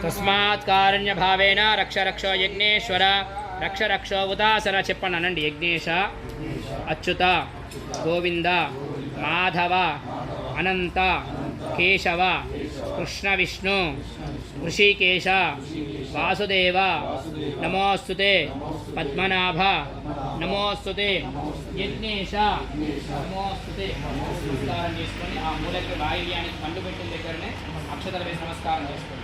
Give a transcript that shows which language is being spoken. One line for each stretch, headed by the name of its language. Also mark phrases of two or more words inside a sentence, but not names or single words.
Sanskrit: तस्मात् कारुण्यभावेन रक्ष रक्षो यज्ञेश्वर रक्ष रक्षो उदासर చెప్పనండి యజ్ఞేశ అచ్యుత గోవింద మాధవ అనంత కేశవ కృష్ణ విష్ణు ఋషికేశ వాసుదేవ నమోస్తుతే పద్మనాభ నమోస్తుతే యజ్ఞేశ నమోస్తుతే
Telugu: నమస్కారం చేసుకొని ఆ మూలకి వాయువ్యానికి పండు పెట్టిన దగ్గరనే అక్షతలు వేసి నమస్కారం చేసుకోండి.